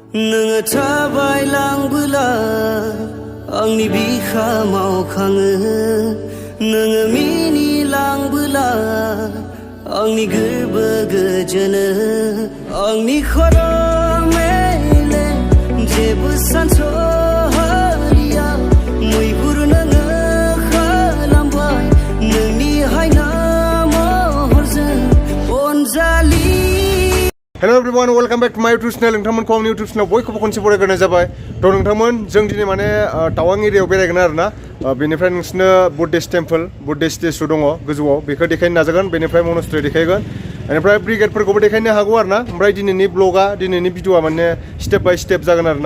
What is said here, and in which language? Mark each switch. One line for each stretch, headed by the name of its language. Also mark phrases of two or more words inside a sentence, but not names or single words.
Bodo: नोङो थाबायलांबोला आंनि बिखा मावखाङो नोङो मिनिलांबोला आंनि गोरबो गोजोनो आंनि खर' मेलेम जेबो सानस'हालिया मैहुर नोङो खालामबाय नोंनि हायना महरजों अनजालि
English: Hello everyone, welcome back to my YouTube channel.
Bodo: नोंथांमोनखौ आंनि
English: YouTube channel
Bodo: बयखौबो खनसे बरायग्रोनाय जाबाय। थ' नोंथांमोन जों दिनै माने टावां एरियायाव बेरायगोन आरोना। बेनिफ्राय नोंसिनो
English: Buddhist temple, Buddhist statue
Bodo: दङ गोजौआव बेखौ देखायनो नाजागोन। बेनिफ्राय मनास्ट्रि देखायगोन। बेनिफ्राय ब्रिगेडफोरखौबो देखायनो हागौ आरोना। ओमफ्राय दिनैनि ब्लगा, दिनैनि भिडिअआ माने
English: step by step
Bodo: जागोन आरोना।